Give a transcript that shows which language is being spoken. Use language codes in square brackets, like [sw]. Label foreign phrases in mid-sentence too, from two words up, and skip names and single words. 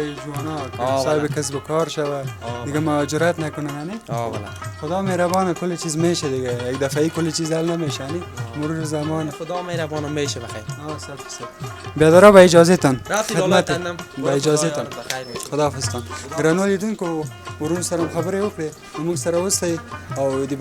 [fa] جوانا صاحب کسب کار شوه دیگه مهاجرت نکنه نه والا خدا مهربانه کل چیز میشه دیگه یک دفعه کل چیز حل نمیشه نه مرور زمان خدا مهربان میشه بخیر 100%. بیادرا با اجازه تان خدمت با اجازه تان خداحافظ [ps] کان ګرانو لیدونکو ورون سره خبرې وکړې موږ سره اوسئ او د